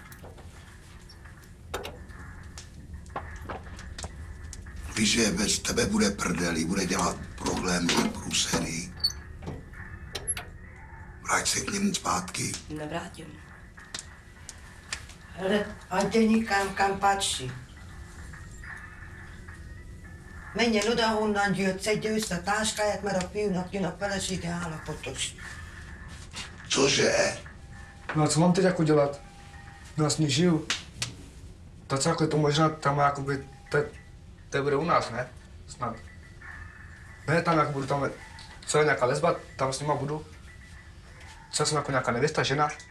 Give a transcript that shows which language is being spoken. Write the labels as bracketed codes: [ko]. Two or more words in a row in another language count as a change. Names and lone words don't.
[cs] Víš, že bez tebe bude prdeli, bude dělat problémy, průsery. Vrať se k němu zpátky. Nevrátím. Hele, ať jde nikam, kam patří. [hu] Menjen oda-onnan jött, szedje össze a táskáját, mert a fiúnak jön a felesége, állapotos. [cs] Cože? No a co mám teď jako dělat? No já s ní žiju. To co, jako je to možná tam jakoby, to bude u nás, ne? Snad. Ne, tam jak budu, tam, co je nějaká lesba, tam s nima budu. Co jsem jako nějaká nevěsta, žena?